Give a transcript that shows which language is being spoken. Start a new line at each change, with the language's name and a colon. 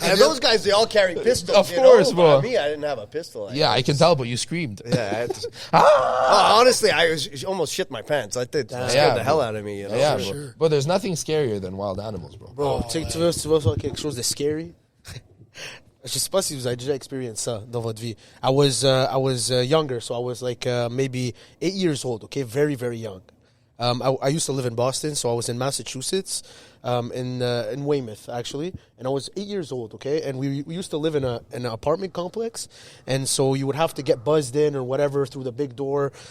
English: And those guys, they all carry pistols. Of you course, know? bro. But me, I didn't have a pistol. Yeah, I can tell, but you screamed. Yeah. Honestly, I almost shit my pants. I think it scared the hell out of me. You know? Yeah, sure. bro. But there's nothing scarier than wild animals, bro.
French: Bro, tu veux voir quelque chose de scary? Je sais pas si vous avez déjà expérience ça dans votre vie.
English: I was younger, so I was like maybe 8 years old, okay? Very, very young. I used to live in Boston, so I was in Massachusetts, in Weymouth, actually. And I was 8 years old, okay? And we used to live in an apartment complex. And so you would have to get buzzed in or whatever through the big door.